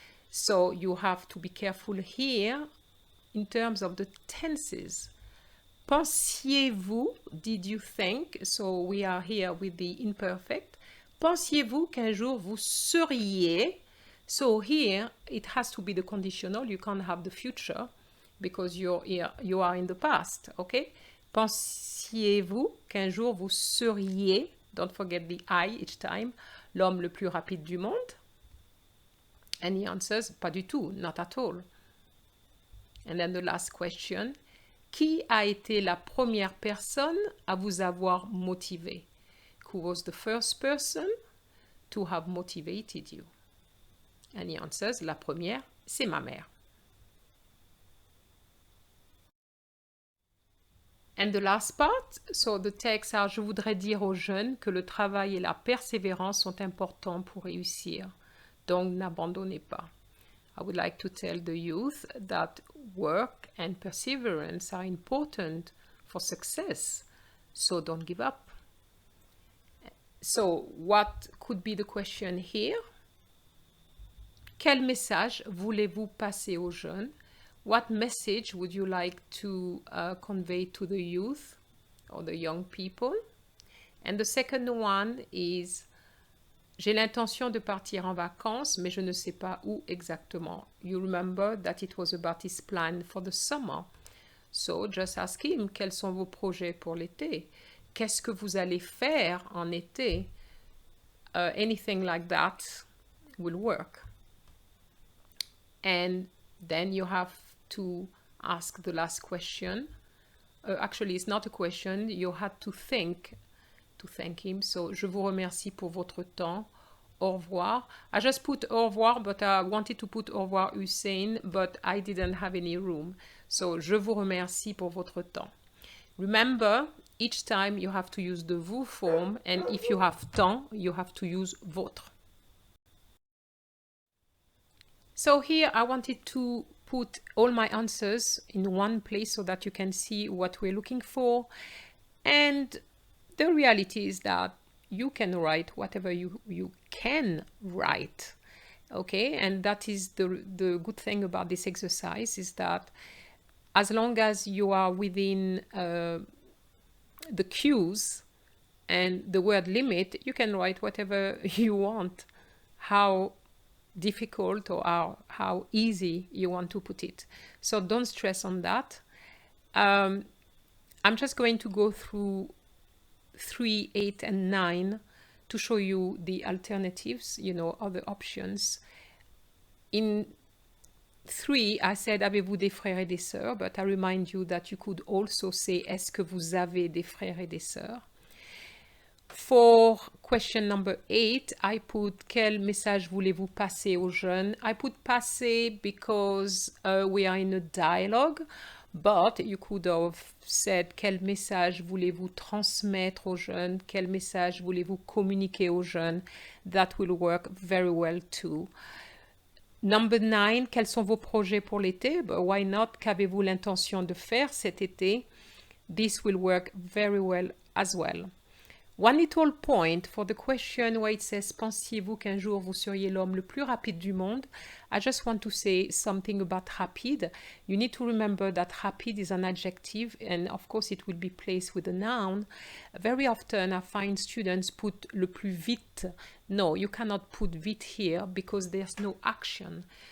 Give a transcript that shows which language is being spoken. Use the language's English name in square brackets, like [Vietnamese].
[English] So you have to be careful here in terms of the tenses. [French] Pensiez-vous, [English] did you think? So we are here with the imperfect. [French] Pensiez-vous qu'un jour vous seriez? [English] So here it has to be the conditional. You can't have the future because you are in the past, okay? [French] Pensiez-vous qu'un jour vous seriez, [English] don't forget the I each time, [French] l'homme le plus rapide du monde? [English] And he answers, [French] pas du tout, [English] not at all. And then the last question, [French] qui a été la première personne à vous avoir motivé? [English] Who was the first person to have motivated you? And he answers, [French] la première, c'est ma mère. [English] And the last part, so the text are, [French] je voudrais dire aux jeunes que le travail et la persévérance sont importants pour réussir. Donc, n'abandonnez pas. [English] I would like to tell the youth that work and perseverance are important for success, so don't give up. So what could be the question here? [French] Quel message voulez-vous passer aux jeunes? [English] What message would you like to convey to the youth or the young people? And the second one is, [French] j'ai l'intention de partir en vacances, mais je ne sais pas où exactement. [English] You remember that it was about his plan for the summer. So just ask him, [French] quels sont vos projets pour l'été? Qu'est-ce que vous allez faire en été? [English] Anything like that will work. And then you have to ask the last question. Actually, it's not a question. You had to think to thank him. [French] So, je vous remercie pour votre temps. Au revoir. [English] I just put [French] au revoir, [English] but I wanted to put [French] au revoir Hussein, [English] but I didn't have any room. [French] So, je vous remercie pour votre temps. [English] Remember, each time you have to use the vous form, and if you have temps, you have to use votre. So here I wanted to put all my answers in one place so that you can see what we're looking for. And the reality is that you can write whatever you can write. Okay, and that is the good thing about this exercise, is that as long as you are within the cues and the word limit, you can write whatever you want, how difficult or how easy you want to put it. So don't stress on that. I'm just going to go through 3, 8, and 9 to show you the alternatives, you know, other options. [French] In 3, I said, avez-vous des frères et des sœurs? [English] But I remind you that you could also say, [French] est-ce que vous avez des frères et des sœurs? [English] For question number 8, I put, [French] quel message voulez-vous passer aux jeunes? [English] I put passer because we are in a dialogue, but you could have said, [French] quel message voulez-vous transmettre aux jeunes? Quel message voulez-vous communiquer aux jeunes? [English] That will work very well too. Number 9, [French] quels sont vos projets pour l'été? [English] But why not? [French] Qu'avez-vous l'intention de faire cet été? [English] This will work very well as well. One little point for the question where it says, [French] pensiez-vous qu'un jour vous seriez l'homme le plus rapide du monde? [English] I just want to say something about rapide. You need to remember that rapide is an adjective, and of course it will be placed with a noun. Very often I find students put [French] le plus vite. [English] No, you cannot put vite here because there's no action.